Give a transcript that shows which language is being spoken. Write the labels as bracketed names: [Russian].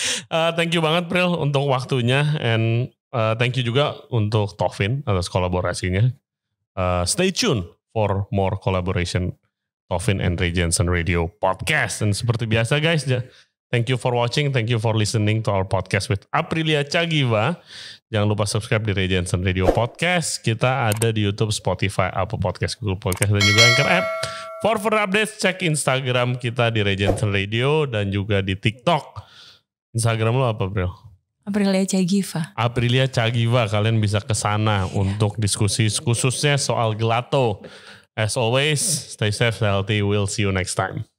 [English] Thank you [Indonesian] banget April untuk waktunya. [English] And thank you [Indonesian] juga untuk Tovin atas kolaborasinya. [English] Stay tuned for more collaboration Tovin and Ray Jensen Radio Podcast. [Indonesian] Dan seperti biasa [English] guys, thank you for watching, thank you for listening to our podcast with Aprilia Cagiva. [Indonesian] Jangan lupa subscribe di Ray Jensen Radio Podcast. Kita ada di YouTube, Spotify, Apple Podcast, Google Podcast, dan juga Anchor App. [English] For further updates, [Indonesian] cek Instagram kita di Ray Jensen Radio dan juga di TikTok. Instagram lo apa, Bro? Aprilia Cagiva. Aprilia Cagiva, kalian bisa ke sana untuk diskusi khususnya soal gelato. [English] As always, stay safe, stay healthy. We'll see you next time.